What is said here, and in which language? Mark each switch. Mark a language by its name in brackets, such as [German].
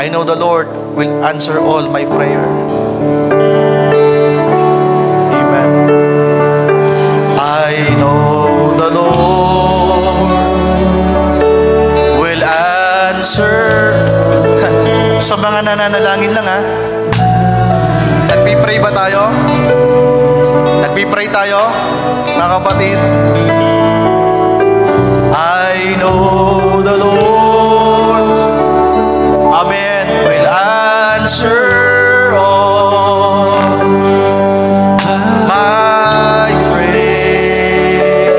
[English] I know the Lord will answer all my prayer. Amen. I know the Lord will answer. [Filipino] Sa mga nananalangin lang, ha? Nagpipray ba tayo? Nagpipray tayo, mga kapatid? [English] I know the Lord, amen, will answer all my prayer.